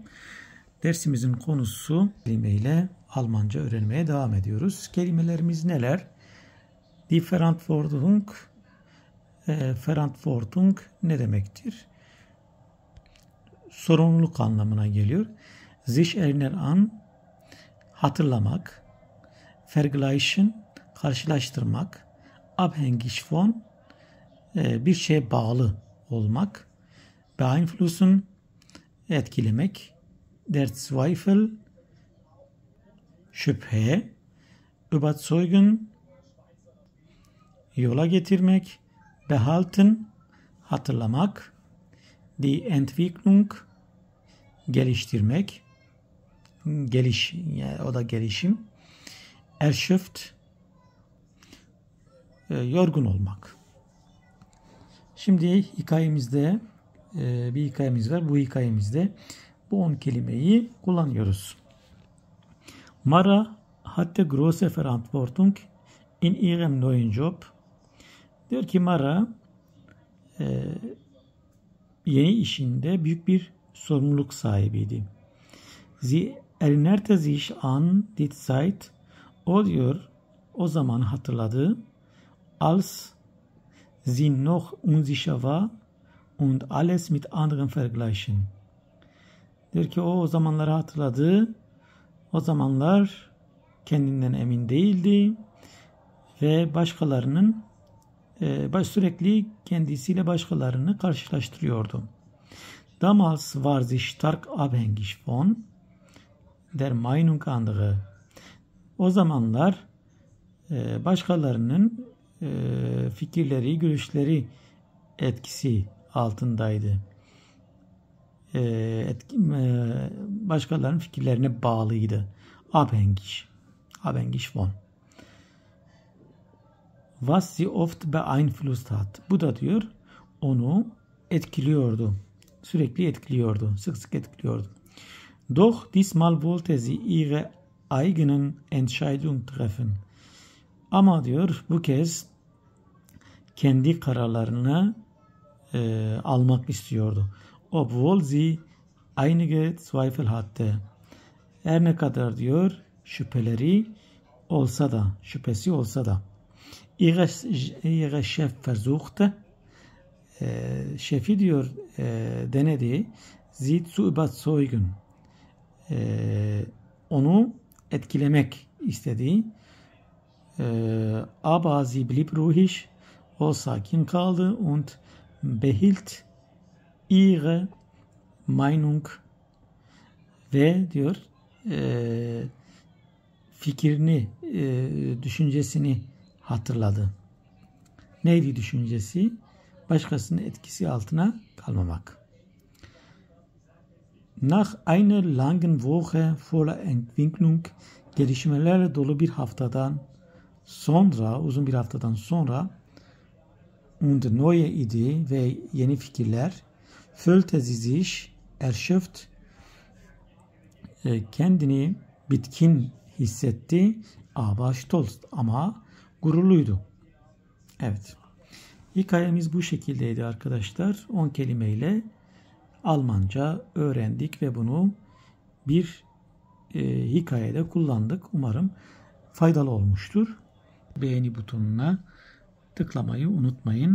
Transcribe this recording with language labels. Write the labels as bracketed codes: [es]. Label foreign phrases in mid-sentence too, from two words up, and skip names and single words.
[tr] Dersimizin konusu kelimeyle Almanca öğrenmeye devam ediyoruz. Kelimelerimiz neler? [de] Die Verantwortung, Verantwortung [tr] ne demektir? Sorumluluk anlamına geliyor. [de] Sich erinnern an, hatırlamak. [tr] Vergleichen, karşılaştırmak. [de] Abhängig von, [tr] bir şeye bağlı olmak. Beeinflussen, etkilemek. [de] Der Zweifel, şüphe. [tr] Überzeugen, yola getirmek. Behalten, hatırlamak. [de] Die Entwicklung, [tr] geliştirmek. Yani o da gelişim. Erschöpft, yorgun olmak. Şimdi hikayemizde bir hikayemiz var. Bu hikayemizde bu 10 kelimeyi kullanıyoruz. [de] Mara hatte große Verantwortung in ihrem neuen Job. [tr] Diyor ki Mara yeni işinde büyük bir sorumluluk sahibiydi. [de] Sie erinnerte sich an die Zeit. [tr] O diyor o zaman hatırladı. [de] Als sie noch unsicher war und alles mit anderen vergleichen. [tr] Diyor ki o zamanları hatırladı. O zamanlar kendinden emin değildi ve başkalarının sürekli kendisiyle başkalarını karşılaştırıyordu. [de] Damals war sie stark abhängig von der Meinung anderer. [tr] O zamanlar başkalarının fikirleri, görüşleri etkisi altındaydı. Başkalarının fikirlerine bağlıydı. [de] Abhängig von. Was sie oft beeinflusst hat. [tr] Bu da diyor onu etkiliyordu. Sürekli etkiliyordu. Sık sık etkiliyordu. [de] Doch diesmal wollte sie ihre eigenen Entscheidungen treffen. [tr] Ama diyor bu kez kendi kararlarını almak istiyordu. [de] Obwohl sie einige Zweifel hatte. [tr] Her ne diyor şüphesi olsa da. [de] Ihre Chef versuchte, [tr] şefi diyor denedi, [de] sie zu überzeugen. [tr] Onu etkilemek istedi. [de] Aber sie blieb ruhig, [tr] o sakin kaldı [de] und behielt ihre Meinung [tr] ve diyor fikrini, düşüncesini hatırladı. Neydi düşüncesi? Başkasının etkisi altına kalmamak. [de] Nach einer langen Woche voller Entwicklung, [tr] gelişmelerle dolu bir haftadan sonra, uzun bir haftadan sonra [de] und neue Idee [tr] ve yeni fikirler, [de] fühlte sie sich erschöpft, [tr] kendini bitkin hissetti, [de] aber stolz, [tr] ama gururluydu. Evet. Hikayemiz bu şekildeydi arkadaşlar. 10 kelimeyle Almanca öğrendik ve bunu bir hikayede kullandık. Umarım faydalı olmuştur. Beğeni butonuna tıklamayı unutmayın.